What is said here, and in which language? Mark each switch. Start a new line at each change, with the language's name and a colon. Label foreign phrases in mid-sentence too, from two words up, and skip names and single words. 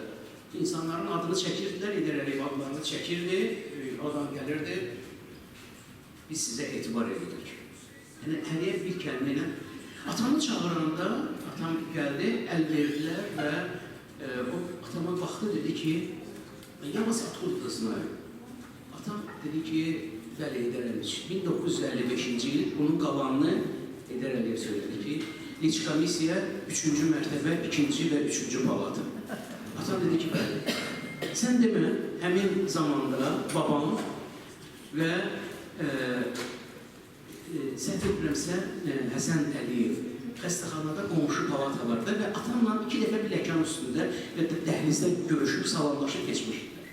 Azerbaijani: İnsanların adını çəkirdilər, Heydər Əliyev adlarını çəkirdi, oradan gəlirdi, biz sizə etibar edirik. Yəni, həriyə bir kəlmə ilə atamı çağıranda, atam gəldi, əl verdilər və o atama baxdı, dedi ki,
Russian: я вас откуда знаю?
Azerbaijani: Atam dedi ki, bəli, Heydər Əliyev, 1955-ci il bunun qalanını Heydər Əliyev söylədi ki, Liç komissiya 3-cü mərtəbə, 2-ci və 3-cü palatı. Atam dedi ki, bəli, sən demə, həmin zamanda babam və səhv etmirəmsə Həsən Əliyev xəstəxanada qonşu palatalarda və atamla 2 dəfə bir ləkan üstündə və dəhlizdə görüşüb, salamlaşıb keçmişdilər.